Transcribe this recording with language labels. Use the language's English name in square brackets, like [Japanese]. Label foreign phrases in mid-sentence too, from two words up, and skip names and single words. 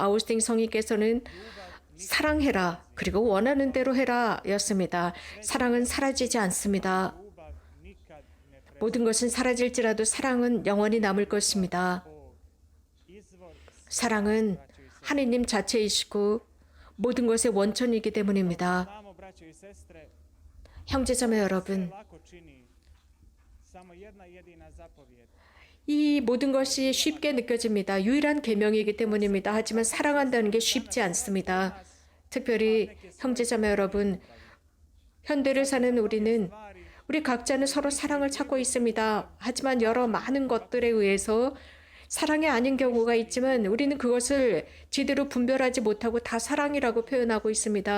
[Korean] 아우스팅 성인께서는 사랑해라, 그리고 원하는 대로 해라 였습니다. 사랑은 사라지지 않습니다. 모든 것은 사라질지라도 사랑은 영원히 남을 것입니다. 사랑은 하느님 자체이시고 모든 것의 원천이기 때문입니다. [Croatian] Znamo, braćo i sestre, [Korean] 형제자매 여러분, [Croatian] lako čini. Samo jedna jedina zapovjed. [Korean] 이 모든 것이 쉽게 느껴집니다. 유일한 계명이기 때문입니다. 하지만 사랑한다는 게 쉽지 않습니다. 특별히 형제자매 여러분, 현대를 사는 우리는 우리 각자는 서로 사랑을 찾고 있습니다. 하지만 여러 많은 것들에 의해서 사랑이 아닌 경우가 있지만 우리는 그것을 제대로 분별하지 못하고 다 사랑이라고 표현하고 있습니다.